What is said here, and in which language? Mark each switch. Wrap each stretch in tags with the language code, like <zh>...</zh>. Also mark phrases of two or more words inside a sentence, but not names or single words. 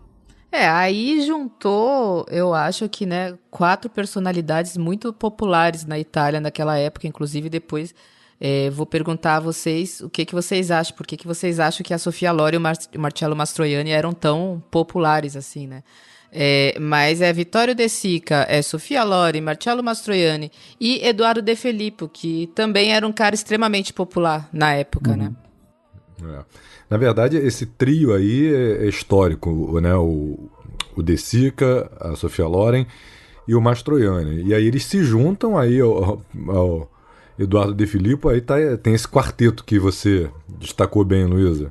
<pt>Aí juntou, eu acho que, né, 4 personalidades muito populares na Itália naquela época, inclusive depois vou perguntar a vocês o que vocês acham, por que vocês acham que a Sophia Loren e o Marcello Mastroianni eram tão populares assim, né? Mas Vittorio De Sica, Sophia Loren, Marcello Mastroianni e Edoardo De Filippo, que também era um cara extremamente popular na época, né? Na verdade, esse trio aí é histórico, né? O De Sica, a Sophia Loren e o Mastroianni. E aí eles se juntam aí ao Edoardo De Filippo, aí tem esse quarteto que você destacou bem, Luísa.</pt>